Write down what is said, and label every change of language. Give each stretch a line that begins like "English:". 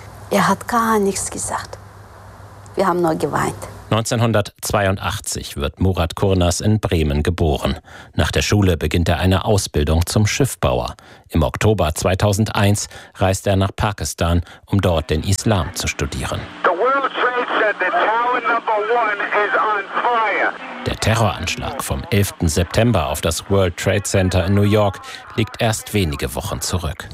German: Er hat gar nichts gesagt. Wir haben nur geweint. 1982 wird Murat Kurnaz in Bremen geboren. Nach der Schule beginnt er eine Ausbildung zum Schiffbauer. Im Oktober 2001 reist er nach Pakistan, um dort den Islam zu studieren.
English: The World Trade Center, Tower Number 1 is on fire.
German: Der Terroranschlag vom 11. September auf das World Trade Center in New York liegt erst wenige Wochen zurück.